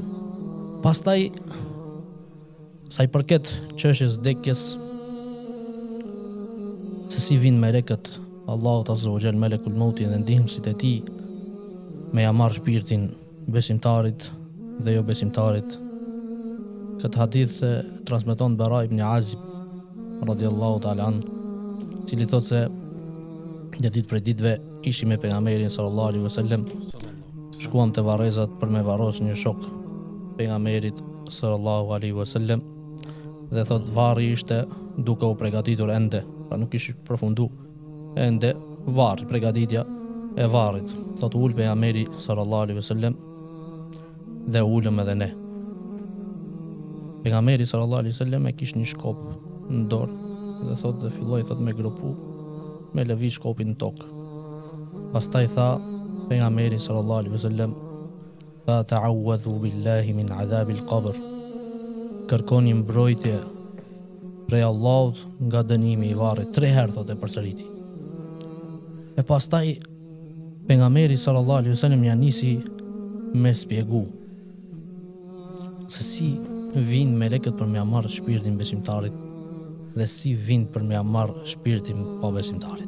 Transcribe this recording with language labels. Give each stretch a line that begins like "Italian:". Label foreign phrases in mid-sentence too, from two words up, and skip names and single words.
Albanian: Pastaj sa i përket çështjes vdekjes, se si vinë melekët Allahu
Arabic: عز وجل, ملك الموت
Albanian: dhe ndihmësit e tij me ja marr shpirtin besimtarit dhe jo besimtarit. Këtë hadith transmeton Bara ibn Azib
Arabic: رضي الله تعالى عن,
Albanian: cili thot se një ditë prej ditëve ishim me pejgamberin
Arabic: صلى الله عليه وسلم,
Albanian: shkuam te varrezat për me varros një shok pejgamberit
Arabic: صلى الله عليه وسلم,
Albanian: dhe thot varri ishte duke u përgatitur ende, pra nuk ishte përfundu ende varri, përgatitja e varrit. Thot ul pejgamberi
Arabic: صلى الله عليه وسلم
Albanian: dhe ulëm edhe ne. Pejgamberi
Arabic: صلى الله عليه وسلم
Albanian: e kishte një shkop në dorë dhe thot dhe filloi thot me grupu, me lëviz shkopin në tokë. Pastaj tha pejgamberi
Arabic: صلى الله عليه وسلم,
Albanian: tha
Arabic: تعوذوا بالله من عذاب القبر.
Albanian: Kërkoni mbrojtje prej Allahut nga dënimi i varrit. 3 herë thotë e përsëriti. E pastaj pejgamberi
Arabic: صلى الله عليه وسلم
Albanian: ja nisi me spjegu se si vinë melekët për me marrë shpirtin besimtarit dhe si vinë për me marrë shpirtin pa besimtarit.